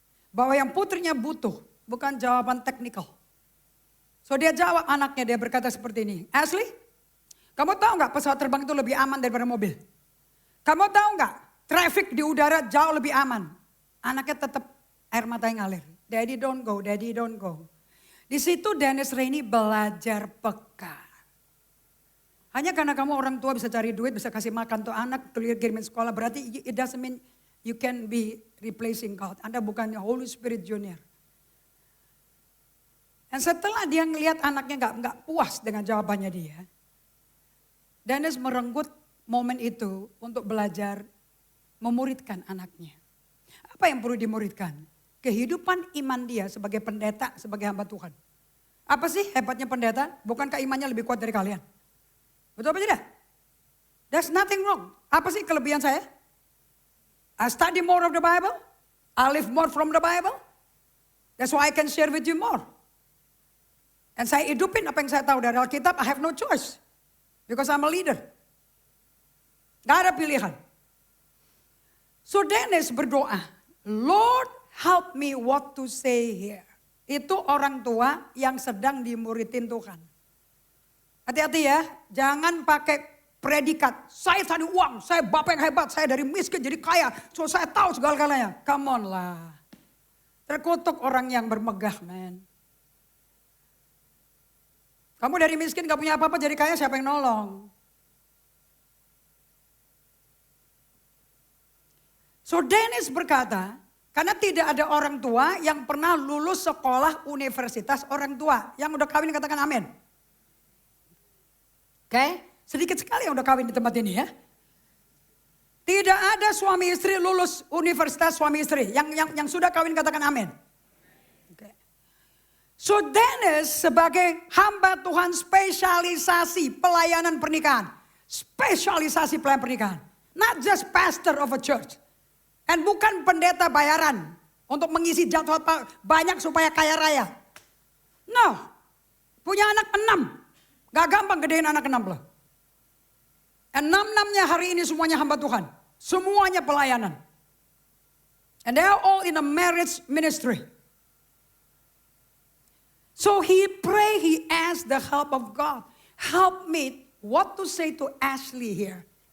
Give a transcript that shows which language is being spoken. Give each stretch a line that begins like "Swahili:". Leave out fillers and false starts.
Indonesian: Bahwa yang putrinya butuh bukan jawaban teknikal. So dia jawab anaknya, dia berkata seperti ini. Ashley, kamu tahu nggak pesawat terbang itu lebih aman daripada mobil? Kamu tahu nggak traffic di udara jauh lebih aman? Anaknya tetap air mata yang ngalir.
English: Daddy don't go, Daddy don't go.
Indonesian: Di situ Dennis Rainey belajar peka. Hanya karena kamu orang tua bisa cari duit, bisa kasih makan tuh anak, kirimin sekolah, berarti
English: it doesn't mean you can be replacing God.
Indonesian: Anda bukan Holy Spirit Junior. Dan setelah dia ngelihat anaknya nggak puas dengan jawabannya dia, Dennis merenggut momen itu untuk belajar memuridkan anaknya. Apa yang perlu dimuridkan? Kehidupan iman dia sebagai pendeta, sebagai hamba Tuhan. Apa sih hebatnya pendeta? Bukankah imannya lebih kuat dari kalian? Betul apa tidak?
English: There's nothing wrong.
Indonesian: Apa sih kelebihan saya?
English: I study more of the Bible. I live more from the Bible. That's why I can share with you more.
Indonesian: Dan saya hidupin apa yang saya tahu dari Alkitab.
English: I have no choice. Because I'm a leader.
Indonesian: Gak ada pilihan.
English: So
Indonesian: Dennis berdoa,
English: Lord help me what to say here.
Indonesian: Itu orang tua yang sedang dimuridin Tuhan. Hati-hati ya, jangan pakai predikat. Saya tadi uang, saya bapak yang hebat, saya dari miskin jadi kaya. So saya tahu segala-galanya.
English: Come on
Indonesian: lah. Terkutuk orang yang bermegah, man. Kamu dari miskin gak punya apa-apa jadi kaya, siapa yang nolong? So Dennis berkata, karena tidak ada orang tua yang pernah lulus sekolah universitas orang tua. Yang udah kawin katakan amin. Oke, sedikit sekali yang udah kawin di tempat ini ya. Tidak ada suami istri lulus universitas suami istri. Yang sudah kawin katakan amin. So Dennis sebagai hamba Tuhan spesialisasi pelayanan pernikahan. Spesialisasi pelayanan pernikahan.
English: Not just pastor of a church.
Indonesian: Dan bukan pendeta bayaran. Untuk mengisi jadwal banyak supaya kaya raya.
English: No.
Indonesian: Punya anak 6. Gak gampang gedein anak 6 loh. 6-6-nya hari ini semuanya hamba Tuhan. Semuanya pelayanan.
English: And they are all in a marriage ministry. So he asked the help of God. Help me what to say to Ashley here.